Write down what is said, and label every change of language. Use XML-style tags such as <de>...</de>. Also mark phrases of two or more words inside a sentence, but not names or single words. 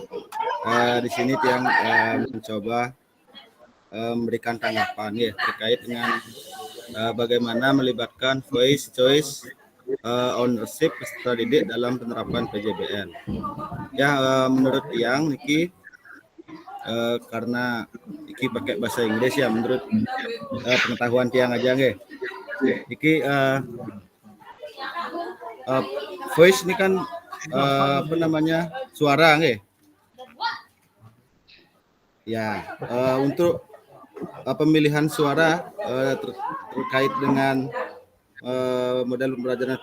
<id>Di sini Tiang mencoba memberikan tanggapan ya terkait dengan bagaimana melibatkan</id> <en>voice, choice, ownership</en> <id>peserta didik dalam penerapan PJBL. Ya, menurut Tiang, Niki karena Niki pakai bahasa Inggris ya, menurut pengetahuan Tiang aja nggih. Niki voice ini kan apa namanya suara nggih. Ya, untuk pemilihan suara terkait dengan model pembelajaran</id>